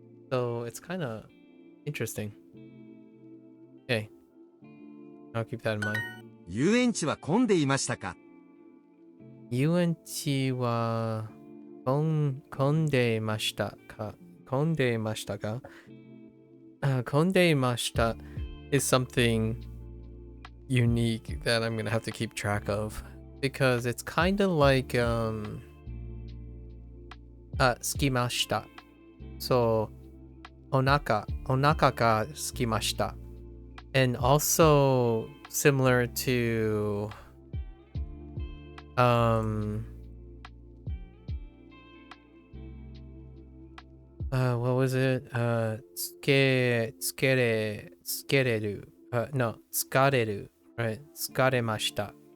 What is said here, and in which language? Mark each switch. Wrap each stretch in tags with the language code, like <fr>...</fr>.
<en>So it's kind of interesting. Okay. I'll keep that in mind.</en> <ja>遊園地は混んでいましたか？遊園地は混んでいましたか？混んでいましたか？混んでいました</ja> <en>is something unique that I'm gonna have to keep track of because it's kind of like</en> <ja>すきました。</ja> <en>So</en> <ja>お腹がすきました。</ja> <en>And also similar to what was it?</en> <ja>つけれる。</ja> <en>No,</en> <ja>疲れる。</ja> <en>Right?</en> <ja>疲れました。</ja>